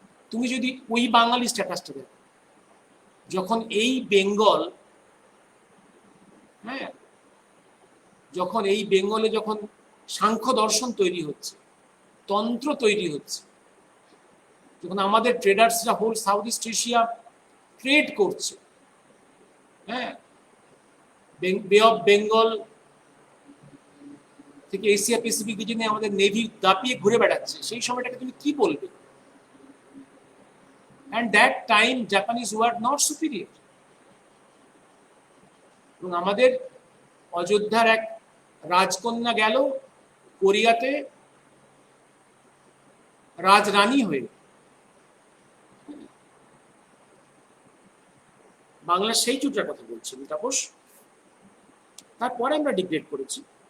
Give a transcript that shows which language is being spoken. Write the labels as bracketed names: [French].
[Bangla] তুমি যদি ওই বাঙালি স্ট্যাটাসটা দেখো, যখন এই বেঙ্গল, হ্যাঁ যখন এই বেঙ্গলে যখন সাংখ্য দর্শন তৈরি হচ্ছে, তন্ত্র তৈরি হচ্ছে, যখন আমাদের ট্রেডার্সরা whole south east Asia trade করছে, হ্যাঁ বে অফ বেঙ্গল থেকে এশিয়া প্যাসিফিক রিজনে আমাদের নেভি দাপিয়ে ঘুরে বেড়াচ্ছে, সেই সময়টাকে তুমি কি বলবে? [English] And that time Japanese were not superior. [Bangla] এবং আমাদের অযোধ্যার এক রাজকন্যা গেল কোরিয়াতে রাজরানী হয়ে। বাংলা সেই চুটার কথা বলছি তাপস। তারপরে আমরা ডিগ্রেড করেছি।